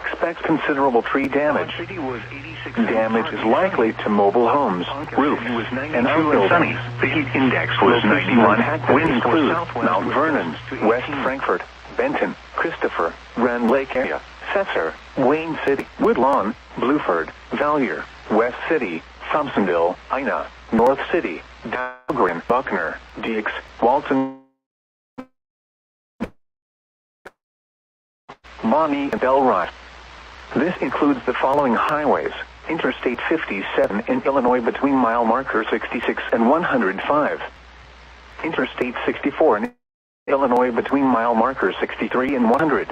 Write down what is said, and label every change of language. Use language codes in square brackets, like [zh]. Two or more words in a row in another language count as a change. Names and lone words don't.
[en] Expect considerable tree damage. Damage is likely to mobile homes, roofs, and outbuildings. The heat index was 91. Wind include Mount Vernon, West Frankfort, Benton, Christopher, Grand Lake area, Cesar, Wayne City, Woodlawn, Blueford, Valier, West City, Thompsonville, Ina, North City, Dahlgren, Buckner, Dix, Walton, Bonnie, and Delroy. This includes the following highways: Interstate 57 in Illinois between mile marker 66 and 105. Interstate 64 in Illinois between mile markers 63 and 100.